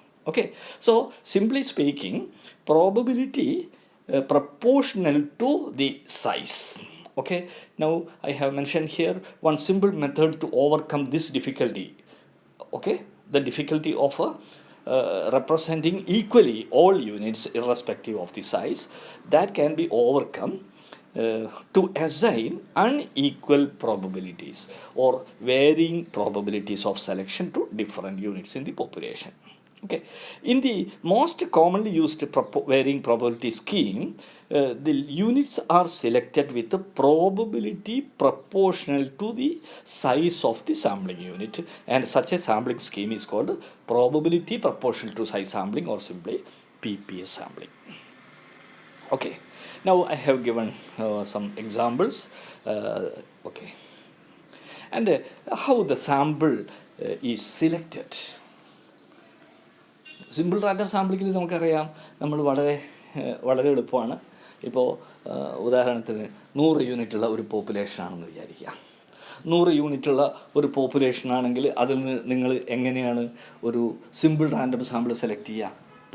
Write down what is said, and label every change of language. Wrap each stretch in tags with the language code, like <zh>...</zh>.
<en>Okay, so simply speaking, probability proportional to the size. Okay, now I have mentioned here one simple method to overcome this difficulty. Okay, the difficulty of representing equally all units irrespective of the size, that can be overcome to assign unequal probabilities or varying probabilities of selection to different units in the population. Okay. In the most commonly used varying probability scheme, the units are selected with a probability proportional to the size of the sampling unit, and such a sampling scheme is called probability proportional to size sampling, or simply PPS sampling. Okay. Now I have given some examples. Okay. And how the sample is selected.</en> <ml>Simple random സാമ്പിളിങ്ങിൽ നമുക്കറിയാം, നമ്മൾ വളരെ എളുപ്പമാണ്. ഇപ്പോൾ ഉദാഹരണത്തിന് 100 യൂണിറ്റുള്ള ഒരു പോപ്പുലേഷനാണെന്ന് വിചാരിക്കുക. 100 യൂണിറ്റുള്ള ഒരു പോപ്പുലേഷനാണെങ്കിൽ അതിൽ നിന്ന് നിങ്ങൾ എങ്ങനെയാണ് ഒരു സിമ്പിൾ റാൻഡം സാമ്പിൾ സെലക്ട് ചെയ്യുക?</ml>